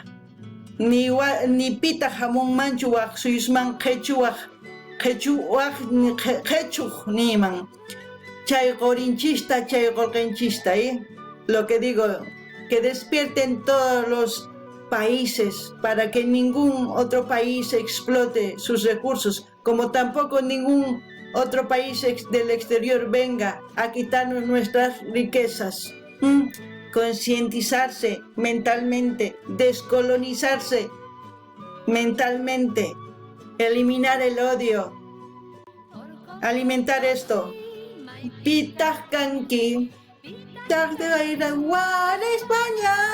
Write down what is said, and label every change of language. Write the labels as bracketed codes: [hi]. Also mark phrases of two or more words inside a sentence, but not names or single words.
[qu] ni pita hamunmanchu waq suyusman qhechuwaq ni qhechuq niman chay qorinchista chay qolqinchista, [es] lo que digo, que despierten todos los países para que ningún otro país explote sus recursos, como tampoco ningún otro país del exterior venga a quitarnos nuestras riquezas. Concientizarse mentalmente, descolonizarse mentalmente, eliminar el odio, alimentar esto. [qu] Pitah kanki, [es] de España.